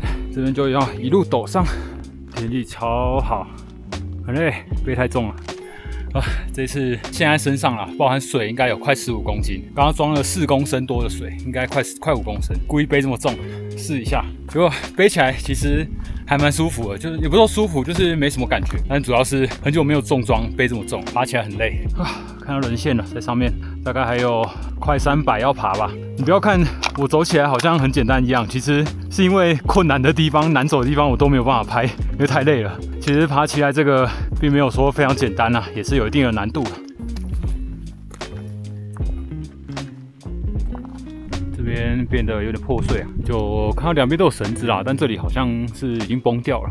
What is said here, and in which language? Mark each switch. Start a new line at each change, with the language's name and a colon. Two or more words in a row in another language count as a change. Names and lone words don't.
Chinese: 這邊就要一路陡上，天氣超好，很累，背太重了。這次現在身上啦，包含水應該有快15公斤，剛剛裝了4公升多的水，應該快5公升，故意背這麼重，試一下，結果背起來其實還蠻舒服的，就是也不是說舒服，就是沒什麼感覺，但主要是很久沒有重裝，背這麼重，爬起來很累啊。看到人線了，在上面大概還有快300要爬吧。你不要看我走起来好像很簡單一樣，其實是因為困難的地方、难走的地方我都沒有辦法拍，因為太累了。其實爬起來這個並沒有說非常簡單啊，也是有一定的難度。這邊變得有點破碎啊，就看到兩邊都有繩子啦，但這裡好像是已經崩掉了。